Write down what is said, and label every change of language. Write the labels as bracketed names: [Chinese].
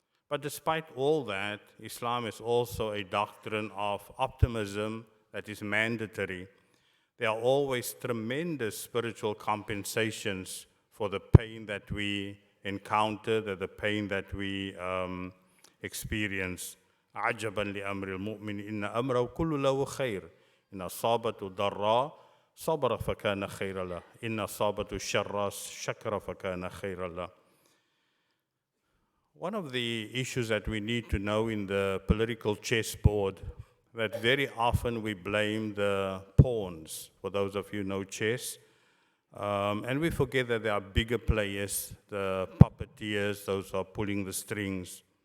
[English] But despite all that, Islam is also a doctrine of optimism that is mandatory. There are always tremendous spiritual compensations for the pain that we encounter, the pain that we experience. [Arabic] عجبا لأمر المؤمن إن أمره كل له خير إن أصابته ضراء صبر فكان خيرا له إن أصابته الشر شكر فكان خيرا له. [English] One of the issues that we need to know in the political chessboard, that very often we blame the pawns, for those of you who know chess, and we forget that there are bigger players, the puppeteers, those who are pulling the strings.